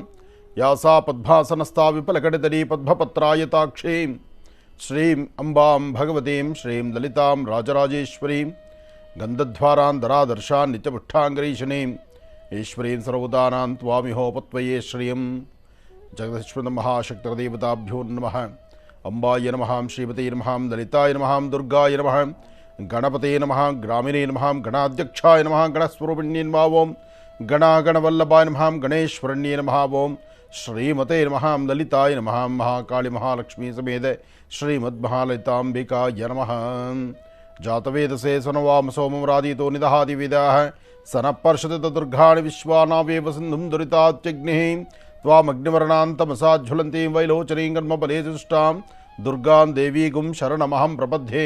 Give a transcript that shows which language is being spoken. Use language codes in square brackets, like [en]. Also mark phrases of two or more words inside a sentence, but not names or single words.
[sa] ಯಾಸಾ ಪದ್ಮಾಸನಸ್ಥಾ ವಿಪಲಕಟಿತರೀ ಪದ್ಮಪತ್ರಾಯತಾಕ್ಷೀಂ ಶ್ರೀಂ ಅಂಬಾಂ ಭಗವತೀಂ ಶ್ರೀಂ ಲಲಿತಾಂ ರಾಜರಾಜೇಶ್ವರೀಂ ಗಂಧಧ್ವಾರಾಂಧರಾದರ್ಶಾನ್ ನಿತ್ಯಪುಷ್ಟಾಂಗರೀಶನೀಂ ಈಶ್ವರೀಂ ಸರ್ವದಾನಾಂ ತ್ವಾಮಿಹೋಪತ್ವಯೇ ಶ್ರಿಯಂ. ಜಗದೀಶ್ವರ ಮಹಾಶಕ್ತಿರ್ದೇವತಾಭ್ಯೋ ನಮಃ. ಅಂಬಾಯ ನಮಃ, ಶ್ರೀಮತೇ ನಮಃ, ಲಲಿತಾಯ ನಮಃ, ದುರ್ಗಾಯ ನಮಃ, ಗಣಪತೇ ನಮಃ, ಗ್ರಾಮಿಣೇ ನಮಃ, ಗಣಾಧ್ಯಕ್ಷಾಯ ನಮಃ, ಗಣಸ್ವರೂಪಿಣ್ಯೇ ನಮಃ ಓಂ, ಗಣಾಗಣವಲ್ಲಭಾಯ ನಮಃ, ಗಣೇಶ್ವರಣ್ಯೇ ನಮಃ ಓಂ, ಶ್ರೀಮತೇ ನಮಃ, ಲಲಿತಾಯ ನಮಃ, ಮಹಾಕಾಳಿ ಮಹಾಲಕ್ಷ್ಮೀ ಸಮೇತ ಶ್ರೀಮದ್ಮಹಾಲಲಿತಾಂಬಿಕಾಯ ನಮಃ. ಜಾತವೇದಸೇ ಸನವಾಮ ಸೋಮರಾದೀತೋ ನಿದಹಾದಿವೇದಾಃ ಸನಃಪರ್ಷತ ದುರ್ಗಾಣಿ ವಿಶ್ವಾನಾವೇವ ಸಿಂಧುಂ ದುರಿತಾತ್ಯಗ್ನಿಃ ತ್ವಾಮಗ್ನಿವರ್ಣಾಂತಮಸಾಜ್ವಲಂತೀಂ ವೈಲೋಚನೀಂ ಕರ್ಮಫಲೇ ತುಷ್ಟಾಂ ದುರ್ಗಾಂ ದೇವೀಗುಂ ಶರಣಮಹಂ ಪ್ರಪದ್ಯೆ.